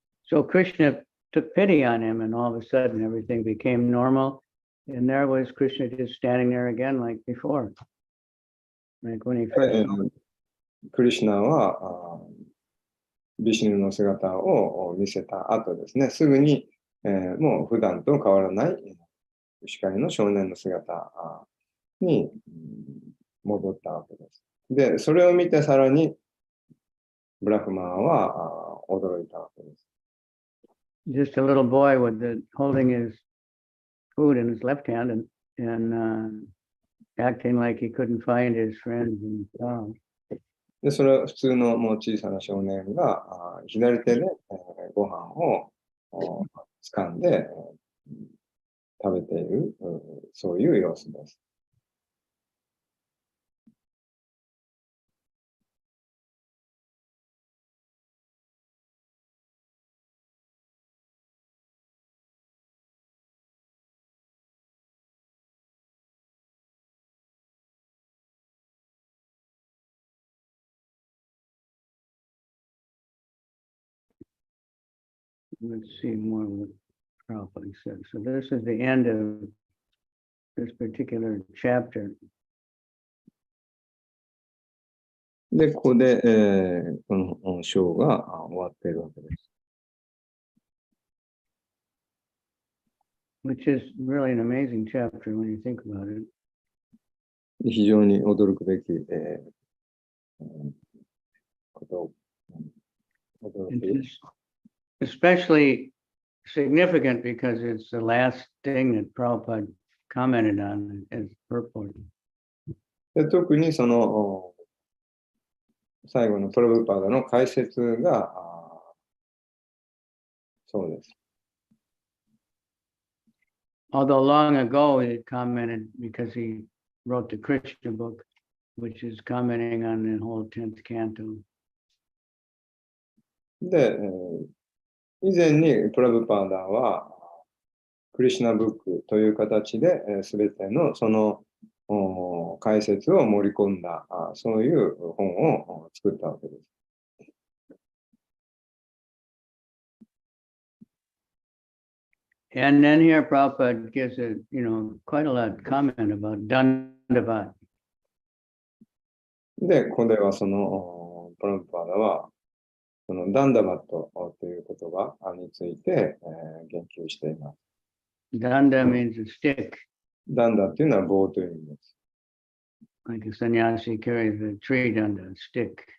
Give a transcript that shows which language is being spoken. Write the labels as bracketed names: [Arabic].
[English] So Krishna took pity on him, and all of a sudden everything became normal. And there was Krishna just standing there again like before. Like when he first saw [Japanese] クリシュナはビシュヌの姿を見せた後ですね、すぐに、もう普段と変わらない光の少年の姿に戻ったわけです。で、それを見てさらにブラフマーは驚いたわけです。 [English] just a little boy holding his food in his left hand and acting like he couldn't find his friends in town. [Japanese] で、それは普通のもう小さな少年が左手でご飯を掴んで食べている、そういう様子です。 [English] Let's see more what Prabhupada said. So this is the end of this particular chapter. [Japanese] で、ここで、この章が終わっているわけです。 [English] Which is really an amazing chapter when you think about it. [Japanese] 非常に驚くべき、こと驚 [English] It's [Japanese] く [English] just especially significant because it's the last thing that Prabhupada commented on as purport. [Japanese] で特にその最後のプラブパーダの解説がそうです。 [English] Although long ago he had commented because he wrote the Krishna book, which is commenting on the whole 10th canto. [Japanese] で、以前にプラブパーダはクリシュナブックという形で全てのその解説を盛り込んだそういう本を作ったわけです。 [English] And then here Prabhupada gives a, quite a lot of comment about Dandavat. [Japanese] で、ここではそのプラブパーダはそのダンダバットという言葉について言及しています。 [English] Danda means a stick. [Japanese] ダンダっていうのは棒という意味です。 [English] Like a sannyasi carries a tree danda, a stick.